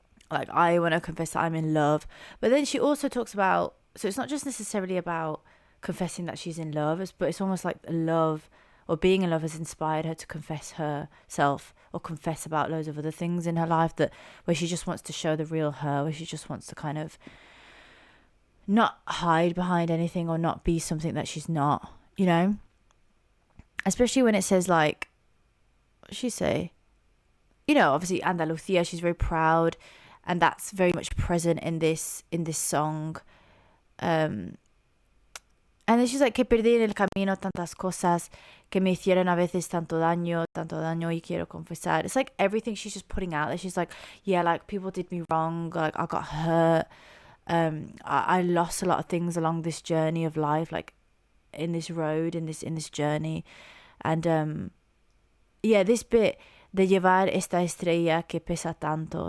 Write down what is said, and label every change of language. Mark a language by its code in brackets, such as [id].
[en] Like, I want to confess that I'm in love. But then she also talks about, so it's not just necessarily about confessing that she's in love, but it's almost like love or being in love has inspired her to confess herself or confess about loads of other things in her life, that where she just wants to show the real her, where she just wants to kind of not hide behind anything or not be something that she's not, especially when it says like, what does she say? Obviously Andalusia, she's very proud, and that's very much present in this song. And then she's like, [es] que perdí en el camino tantas cosas que me hicieron a veces tanto daño y quiero confesar. [en] It's like everything she's just putting out there. She's like, yeah, like people did me wrong. Like I got hurt. I lost a lot of things along this journey of life, like in this road, in this journey. And yeah, this bit [es] de llevar esta estrella que pesa tanto.